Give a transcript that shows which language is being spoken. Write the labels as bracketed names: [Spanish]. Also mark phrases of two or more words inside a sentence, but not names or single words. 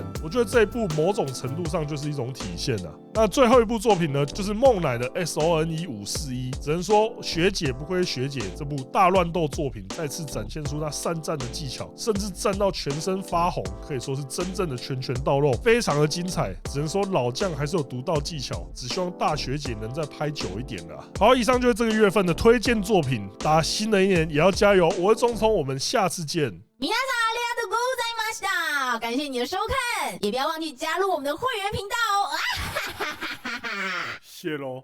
[Chinese] 我觉得这一部某种程度上就是一种体现啊。那最后一部作品呢，就是梦乃的 SONE541，只能说学姐不愧学姐，这部大乱斗作品再次展现出她善战的技巧，甚至战到全身发红，可以说是真正的拳拳到肉，非常的精彩。只能说老将还是有独到技巧，只希望大学姐能再拍久一点啦。好，以上就是这个月份的推荐作品，大家新的一年也要加油。我是中聪，我们下次见。 [Japanese] 皆さんありがとうございました。 [Chinese] 感谢你的收看，也不要忘记加入我们的会员频道哦。谢喽。